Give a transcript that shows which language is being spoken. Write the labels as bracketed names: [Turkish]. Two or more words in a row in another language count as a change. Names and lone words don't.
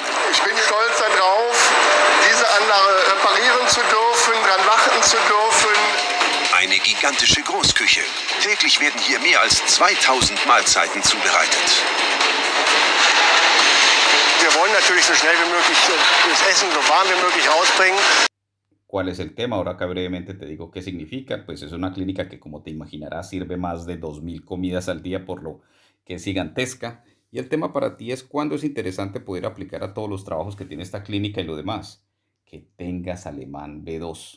[German] Ich bin stolz darauf, diese Anlage reparieren zu dürfen, dran warten zu dürfen. Eine gigantische Großküche. Täglich werden hier mehr als 2000 Mahlzeiten zubereitet. Wir wollen natürlich so schnell wie möglich das Essen so warm wie möglich rausbringen. [Spanish] ¿Cuál es el tema? Ahora acá brevemente te digo qué significa. Pues es una clínica que, como te imaginarás, sirve más de 2000 comidas al día, por lo que es gigantesca. Y el tema para ti es cuándo es interesante poder aplicar a todos los trabajos que tiene esta clínica y lo demás. Que tengas alemán B2.